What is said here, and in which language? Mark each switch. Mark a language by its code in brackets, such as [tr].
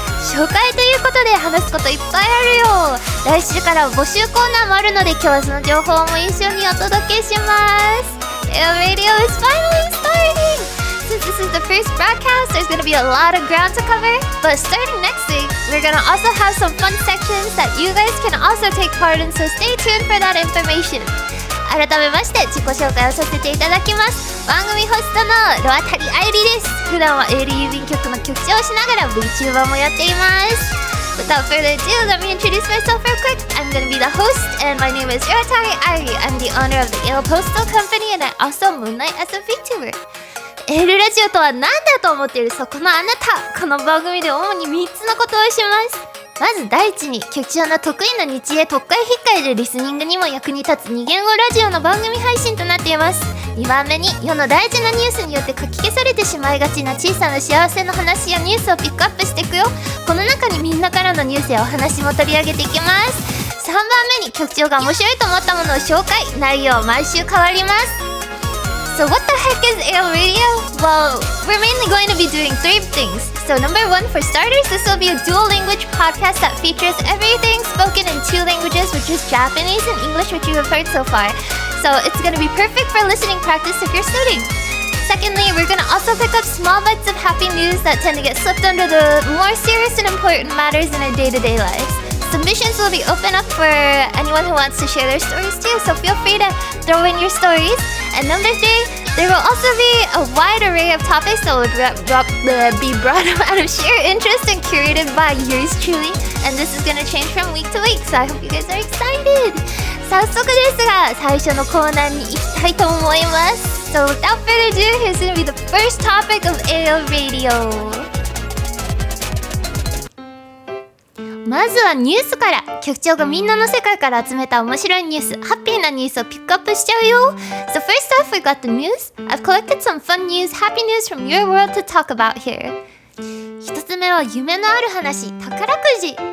[ja] 紹介ということで話すこといっぱいあるよ。来週から募集コーナーもあるので、今日はその情報も一緒にお届けします。 [en] Airi Radio is finally starting.Since this is the first broadcast, there's going to be a lot of ground to cover. But starting next week, we're going to also have some fun sections that you guys can also take part in, so stay tuned for that information. [ja] 改めまして自己紹介をさせていただきます。番組ホストのロアタリアイリです。普段はエール郵便局の局長をしながら VTuber もやっています。 [en] Without further ado, let me introduce myself real quick. I'm going to be the host, and my name is Rowatari Airi. I'm the owner of the Ailes Postal company, and I also moonlight as a VTuber. [ja] エールラジオとは何だと思っているそこのあなた。この番組で主に3つのことをします。まず第一に、局長の得意な日英特会引っかえでリスニングにも役に立つ2言語ラジオの番組配信となっています。 2番目に、世の大事なニュースによってかき消されてしまいがちな小さな幸せの話やニュースをピックアップしていくよ。この中にみんなからのニュースやお話も取り上げていきます。 3番目に、局長が面白いと思ったものを紹介。内容毎週変わります。 [en] So what the heck is Airi Radio? Well, we're mainly going to be doing 3 things. So number 1, for starters, this will be a dual language podcast that features everything spoken in 2 languages, which is Japanese and English, which you have heard so far. So it's going to be perfect for listening practice if you're studying. Secondly, we're going to also pick up small bites of happy news that tend to get slipped under the more serious and important matters in our day-to-day lives.Submissions will be open up for anyone who wants to share their stories too, so feel free to throw in your stories. And number 3, there will also be a wide array of topics that will be brought up out of sheer interest and curated by yours truly. And this is going to change from week to week, so I hope you guys are excited. [ja] 早速ですが、最初のコーナーに行きたいと思います。 [en] So without further ado, here's going to be the first topic of Airi Radio. [ja] まずはニュースから。局長がみんなの世界から集めた面白いニュース、ハッピーなニュースをピックアップしちゃうよ。 [en] So first off, we got the news. I've collected some fun news, happy news from your world to talk about here. [ja] 一つ目は夢のある話、宝くじ。